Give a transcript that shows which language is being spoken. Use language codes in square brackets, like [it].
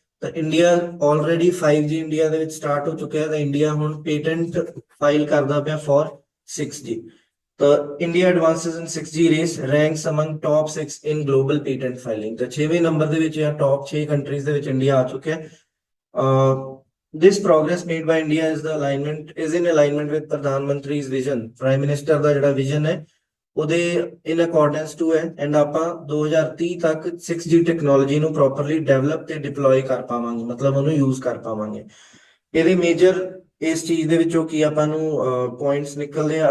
[pa] ਤਾਂ India already 5G India ਦੇ ਵਿੱਚ ਸਟਾਰਟ ਹੋ ਚੁੱਕਿਆ ਹੈ, ਤਾਂ ਇੰਡੀਆ ਹੁਣ ਪੇਟੈਂਟ ਫਾਈਲ ਕਰਦਾ ਪਿਆ ਫॉर 6G। [en] ਤਾਂ India advances in 6G race, ranks among top 6 in global patent filing. [pa] ਤਾਂ 6ਵੇਂ ਨੰਬਰ ਦੇ ਵਿੱਚ ਜਾਂ ਟੌਪ 6 ਕੰਟਰੀਜ਼ ਦੇ ਵਿੱਚ ਇੰਡੀਆ ਆ ਚੁੱਕਿਆ ਹੈ। [en] This progress made by India is in alignment with Pradhan Mantri's vision। [pa] ਪ੍ਰਾਈਮ ਮਿਨਿਸਟਰ ਦਾ ਜਿਹੜਾ ਵਿਜ਼ਨ ਹੈ ਉਹਦੇ [en] in accordance to [pa] ਹੈ, ਐਂਡ ਆਪਾਂ 2030 ਤੱਕ 6G ਟੈਕਨੋਲੋਜੀ ਨੂੰ ਪ੍ਰੋਪਰਲੀ ਡਿਵੈਲਪ ਤੇ ਡਿਪਲੋਏ ਕਰ ਪਾਵਾਂਗੇ, ਮਤਲਬ ਉਹਨੂੰ ਯੂਜ਼ ਕਰ ਪਾਵਾਂਗੇ। ਇਹਦੇ ਮੇਜਰ ਇਸ ਚੀਜ਼ ਦੇ ਵਿੱਚੋਂ ਕੀ ਆਪਾਂ ਨੂੰ ਪੁਆਇੰਟਸ ਨਿਕਲਦੇ ਆ।